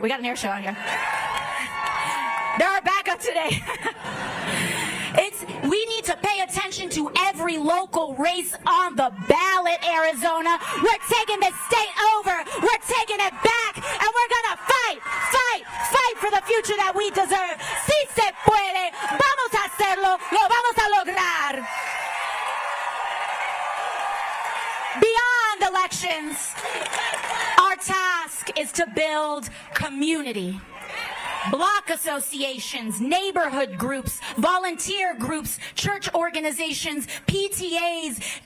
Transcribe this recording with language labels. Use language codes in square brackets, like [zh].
[en] They're our backup today. We need to pay attention to every local race on the ballot, Arizona. We're taking this state over. We're taking it back. And we're going to fight for the future that we deserve. [es] Si se puede, vamos a hacerlo, lo vamos a lograr. [en] Beyond elections, our task is to build community. Block associations, neighborhood groups, volunteer groups, church organizations, PTAs.